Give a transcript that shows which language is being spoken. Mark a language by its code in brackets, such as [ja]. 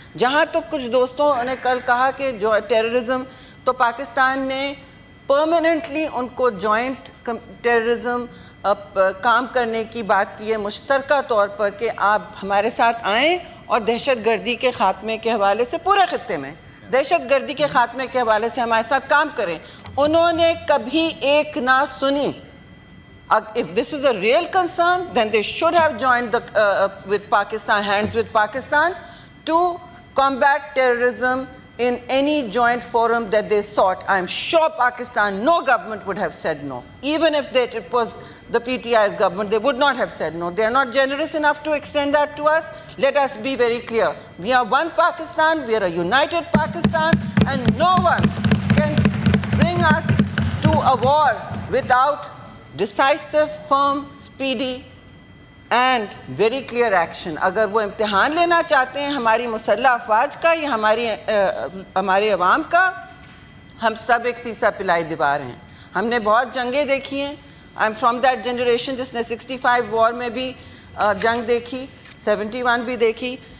[ur] جہاں تو کچھ دوستوں نے کل کہا کہ جو ٹیررزم, تو پاکستان نے پرماننٹلی ان کو جوائنٹ ٹیررزم کام کرنے کی بات کی ہے, مشترکہ طور پر, کہ آپ ہمارے ساتھ آئیں اور دہشت گردی کے خاتمے کے حوالے سے پورے خطے میں دہشت گردی کے خاتمے کے حوالے سے ہمارے ساتھ کام کریں. انہوں نے کبھی ایک نہ سنی. [en] If this is a real concern, then they should have joined with Pakistan, hands with Pakistan, to combat terrorism in any joint forum that they sought. I'm sure Pakistan, no government would have said no. Even if it was the PTI's government, they would not have said no. They are not generous enough to extend that to us. Let us be very clear. We are one Pakistan, we are a united Pakistan, and no one can bring us to a war without decisive, firm, speedy and very clear action. [ur] اگر وہ امتحان لینا چاہتے ہیں ہماری مسلح افواج کا یا ہمارے عوام کا, ہم سب ایک سیسا پلائی دیوار ہیں. ہم نے بہت جنگیں دیکھی ہیں, [en] I am from that generation [ur] جس نے 65 وار میں بھی جنگ دیکھی, 71 بھی دیکھی.